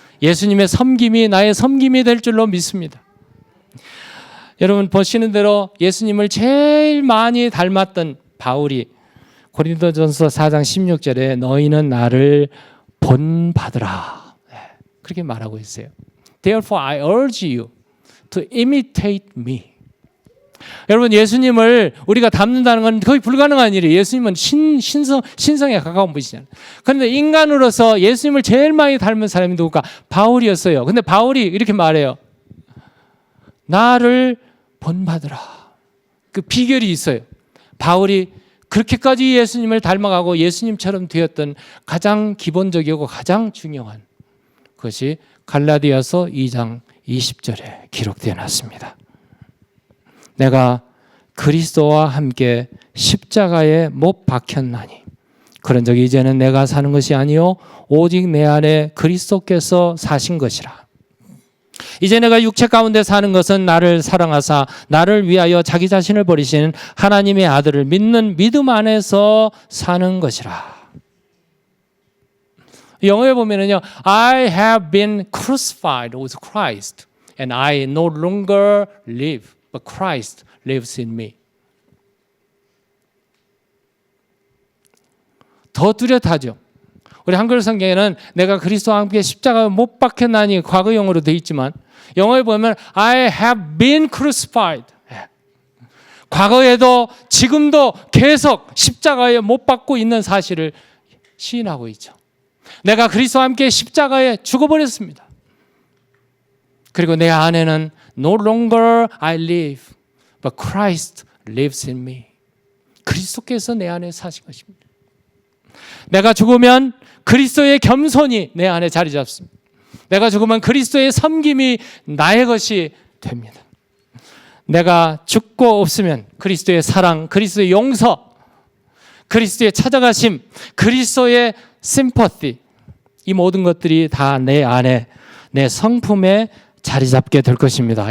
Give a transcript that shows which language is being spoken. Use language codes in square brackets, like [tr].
[ko] 예수님의 섬김이 나의 섬김이 될 줄로 믿습니다. 여러분, 보시는 대로 예수님을 제일 많이 닮았던 바울이 고린도전서 4장 16절에 너희는 나를 본받으라 그렇게 말하고 있어요. [en] Therefore I urge you to imitate me. [ko] 여러분, 예수님을 우리가 닮는다는 건 거의 불가능한 일이에요. 예수님은 신성에 가까운 분이잖아요. 그런데 인간으로서 예수님을 제일 많이 닮은 사람이 누굴까? 바울이었어요. 근데 바울이 이렇게 말해요. 나를 본받으라. 그 비결이 있어요. 바울이 그렇게까지 예수님을 닮아가고 예수님처럼 되었던 가장 기본적이고 가장 중요한 것이 갈라디아서 2장 20절에 기록되어 놨습니다. 내가 그리스도와 함께 십자가에 못 박혔나니 그런 적이 이제는 내가 사는 것이 아니요 오직 내 안에 그리스도께서 사신 것이라. 이제 내가 육체 가운데 사는 것은 나를 사랑하사 나를 위하여 자기 자신을 버리신 하나님의 아들을 믿는 믿음 안에서 사는 것이라. 영어에 보면은요, [en] I have been crucified with Christ, and I no longer live, but Christ lives in me. [ko] 더 뚜렷하죠. 우리 한글 성경에는 내가 그리스도와 함께 십자가에 못 박혔나니 과거형으로 되어 있지만 영어에 보면 [en] I have been crucified. [ko] 과거에도 지금도 계속 십자가에 못 박고 있는 사실을 시인하고 있죠. 내가 그리스도와 함께 십자가에 죽어버렸습니다. 그리고 내 안에는 [en] no longer I live, but Christ lives in me. [ko] 그리스도께서 내 안에 사신 것입니다. 내가 죽으면 그리스도의 겸손이 내 안에 자리 잡습니다. 내가 죽으면 그리스도의 섬김이 나의 것이 됩니다. 내가 죽고 없으면 그리스도의 사랑, 그리스도의 용서, 그리스도의 찾아가심, 그리스도의 심퍼티, 이 모든 것들이 다 내 안에, 내 성품에 자리 잡게 될 것입니다.